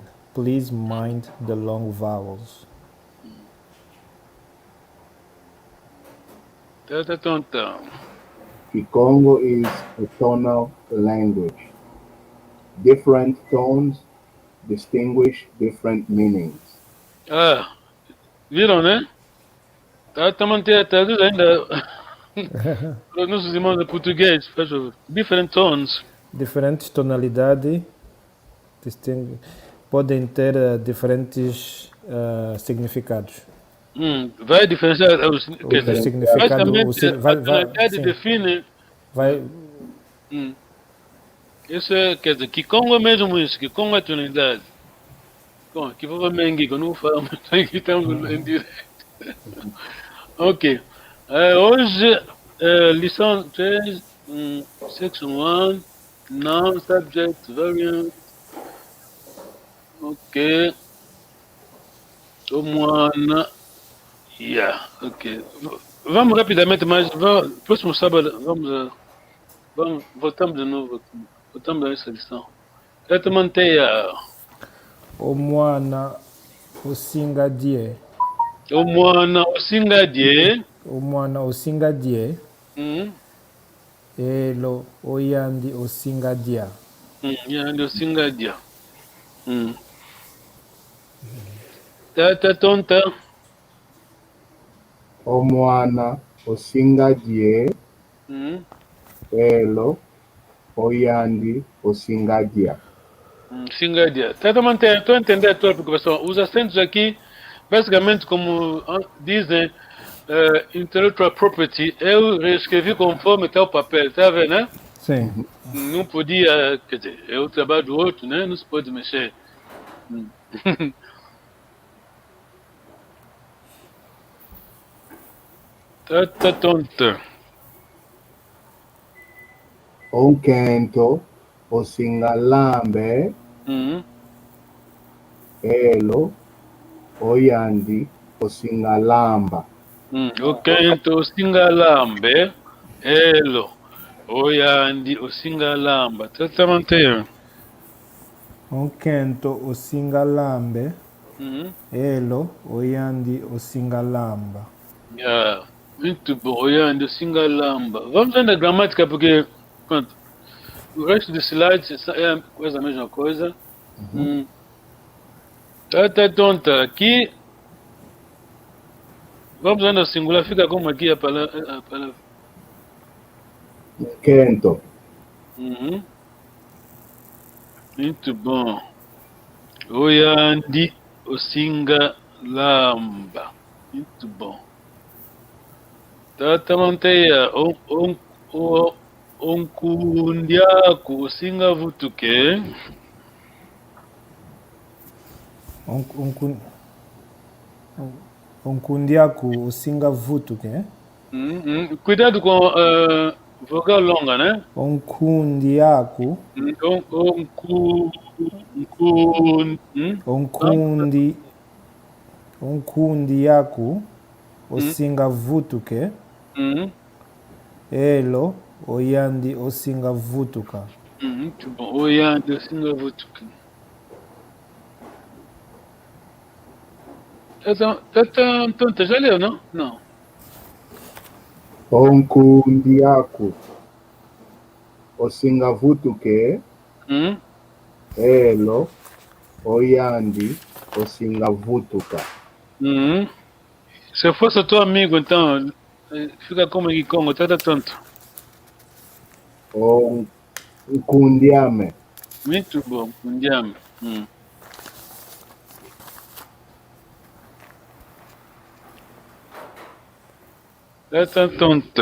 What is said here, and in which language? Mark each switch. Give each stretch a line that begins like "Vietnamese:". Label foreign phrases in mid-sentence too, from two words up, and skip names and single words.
English: Please mind the long vowels. Kikongo is a tonal language. Different tones distinguish different meanings.
Portuguese: Viram, né? Tá mantendo ainda. Os nossos irmãos de português, faz favor. Different tones. Diferentes tonalidades podem ter diferentes significados. Vai diferenciar o significado. Basicamente, define. Isso é, quer dizer, Kikongo é mesmo isso, Kikongo é tonalidade. Bom, aqui vou menguir, eu não vou falar muito aqui, estamos em direto. Ok. Hoje, lição 3,
English: section 1, noun, subject, variant.
Portuguese: Ok. Ok. Vamos rapidamente, mas próximo sábado voltamos de novo aqui. Voltamos a essa lição. Eu te mantenha.
Kongo: Omwana osingadie. Omwana osingadie. Omwana osingadie. Elo oyandi osingadia. Yandi osingadia. Tata tonta. Omwana osingadie. Elo oyandi osingadia. Singadia.
Portuguese: Tata manter, estou a entender a tua preocupação. Os acentos aqui, basicamente, como dizem,
English: intellectual property,
Portuguese: eu reescrevi conforme está o papel, tá vendo, né? Sim. Não podia, quer dizer, é o trabalho do outro, né? Não se pode mexer.
Kongo: Tata tonta. Onkento osingalambe. Elo oyandi osingalamba. Onkento osingalambe. Elo oyandi osingalamba. Tata manter. Onkento osingalambe. Elo oyandi osingalamba.
Portuguese: Muito bom,
Kongo: oyandi osingalamba.
Portuguese: Vamos ver na gramática porque pronto, o resto dos slides é quase a mesma coisa. Tá tonta. Aqui vamos ver no singular, fica como aqui a palavra.
Kongo: Quento.
Portuguese: Muito bom.
Kongo: Oyandi osingalamba.
Portuguese: Muito bom.
Kongo: Tata manteia onkundiaku osingavutuke. Onkundiaku osingavutuke.
Portuguese: Cuidado com vogal longa, né?
Kongo: Onkundiaku. Onkundiaku osingavutuke. Elo oyandi osingavutuka.
Portuguese: Muito bom.
Kongo: Oyandi osingavutuka.
Portuguese: Tonta, já leu, não? Não.
Kongo: Onkundiaku osingavutuke. Elo oyandi osingavutuka.
Portuguese: Se fosse teu amigo, então, fica como em Congo, tá tonto.
Kongo: Kundiame.
Portuguese: Muito bom, kundiame. Tá tonto.